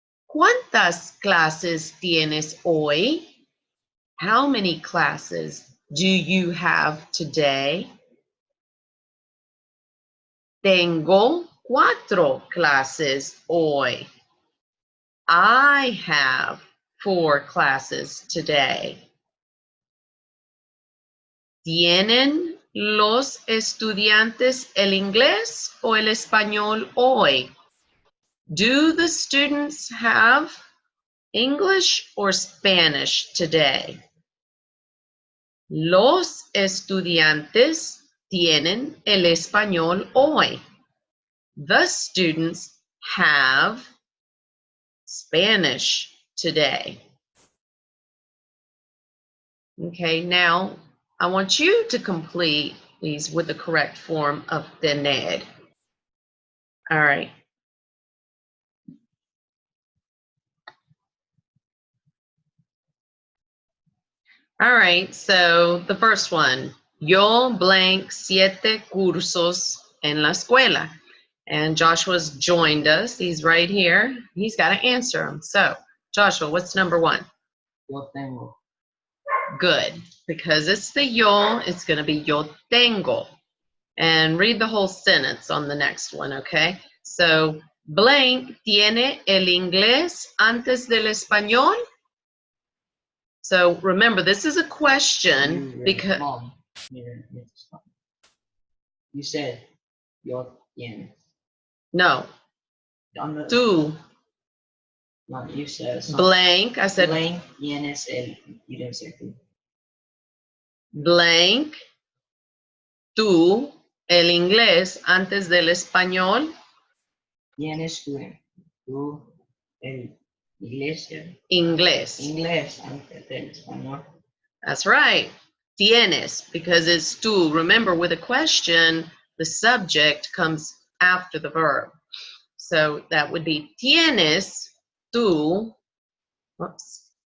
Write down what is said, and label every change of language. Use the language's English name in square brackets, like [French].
[Spanish] ¿Cuántas clases tienes hoy? [English] How many classes do you have today? [Spanish] Tengo 4 clases hoy. [English] I have 4 classes today. [Spanish] ¿Tienen los estudiantes el inglés o el español hoy? [English] Do the students have English or Spanish today? [Spanish] Los estudiantes tienen el español hoy. [English] The students have Spanish today. Okay, now I want you to complete these with the correct form of tener. All right. All right, so the first one, yo blank 7 [Spanish] cursos en la escuela. [English] And Joshua's joined us. He's right here. He's got to answer them. So, Joshua, what's number 1? [Spanish] Yo tengo. [English] Good, because it's the yo, it's going to be [Spanish] yo tengo. [English] And read the whole sentence on the next one, okay? So, blank [Spanish] tiene el inglés antes del español. [English] So remember, this is a question because Mom, you said [Spanish] yo tienes. no, tú. [English] No, you said Blank. I said blank [Spanish] tienes el. [English] You didn't say tú. [Spanish] Blank tú el inglés antes del español. Tienes tú el iglesia. Inglés. Inglés antes del español. [English] That's right. Tienes, because it's tú. Remember, with a question, the subject comes after the verb. So that would be [Spanish] tienes tú. [English] Whoops.